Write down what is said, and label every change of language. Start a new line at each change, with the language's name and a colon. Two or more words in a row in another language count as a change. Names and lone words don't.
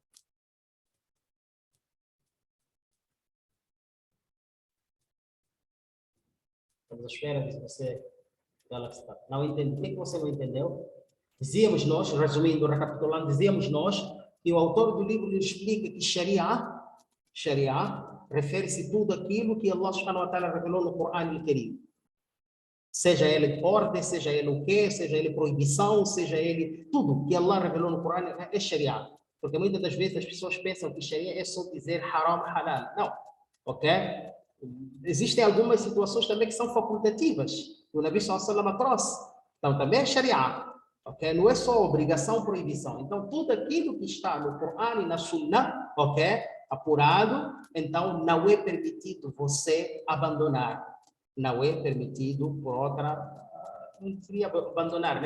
Portuguese: Estamos à espera de você. Galaxy Tab. Não entendeu. O que você não entendeu? Dizíamos nós, resumindo, recapitulando, dizíamos nós que o autor do livro explica que Sharia refere-se a tudo aquilo que
Arabic: الله سبحانه وتعالى
Portuguese: revelou no Corão al-Karim. Seja ele ordem, seja ele o quê, seja ele proibição, seja ele tudo que Allah revelou no Corão é Sharia. Porque muitas das vezes as pessoas pensam que Sharia é só dizer
Arabic: حرام، حلال.
Portuguese: Não, ok? Existem algumas situações também que são facultativas. O
Arabic: نبي صلى الله عليه وسلم
Portuguese: trouxe. Então também é Sharia. Ok? Não é só obrigação, proibição. Então, tudo aquilo que está no Corão e na Sunnah, ok? Apurado, então não é permitido você abandonar. Não é permitido por outra, não seria abandonar, né?